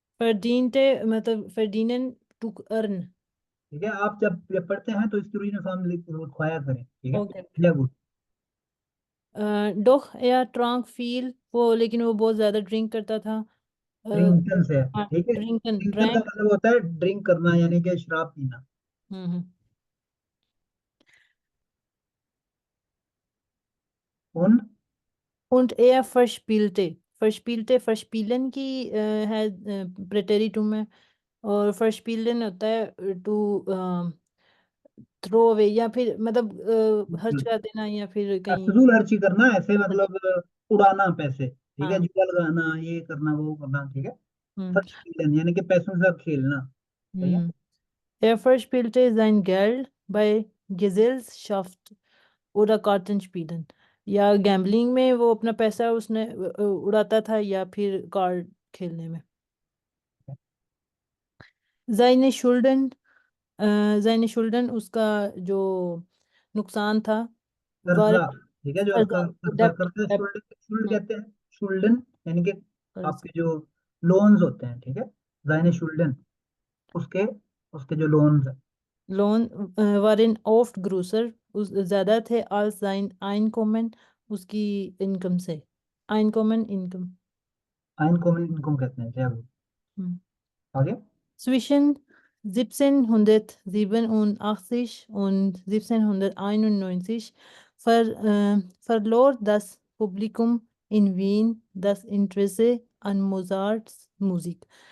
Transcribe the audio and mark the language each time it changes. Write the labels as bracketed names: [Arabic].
[German] verdiente मतलब verdienen [English] to earn। [Hindi] ठीक है, आप जब ये पढ़ते हैं तो इसकी ओरिजिनल फॉर्म लिखवाया करें, ठीक है। Okay. Very good. [German] doch er trank viel, [Hindi] वो लेकिन वो बहुत ज्यादा ड्रिंक करता था। ड्रिंकन से है, ठीक है। ड्रिंकन ड्रिंकन का ड्रैंक। मतलब होता है ड्रिंक करना, यानी कि शराब पीना। हम्म। उन [German] und er verspielte। [Hindi] verspielen की है प्रेटेरिटुम में, और verspielen होता है टू थ्रो अवे, या फिर मतलब खर्च कर देना, या फिर कहीं। फजूल खर्ची करना, ऐसे हाँ। मतलब उड़ाना पैसे, ठीक है, हाँ। जुआ लगाना, ये करना वो करना, ठीक है। हम्म। फर्स्ट यानी कि पैसों के साथ खेलना, सही है। [German] Er verspielte sein Geld bei Gesellschaft oder Kartenspielen। [Hindi] या गैम्बलिंग में वो अपना पैसा उसने उड़ाता था, या फिर कार्ड खेलने में। [German] Seine Schulden seine Schulden [Hindi] उसका जो नुकसान था। कर्जा, [German] waren [Hindi] ठीक है, जो आपका कर्जा डेप्ट करते हैं, डेप्ट। शुल्ड, शुल्ड कहते हैं, शुल्डन, यानी कि कर्ज आपके जो लोन्स होते हैं, ठीक है, जाइने शुल्डन, उसके उसके जो लोन्स हैं। [German] Lohn waren oft größer, [Hindi] उस ज्यादा थे, [German] als sein Einkommen, [Hindi] उसकी इनकम से। Einkommen income. आइन कॉमन इनकम कहते हैं, क्या वो? आगे। [German] Zwischen 1787 und 1791 verlor das Publikum in Wien das Interesse an Mozarts Musik।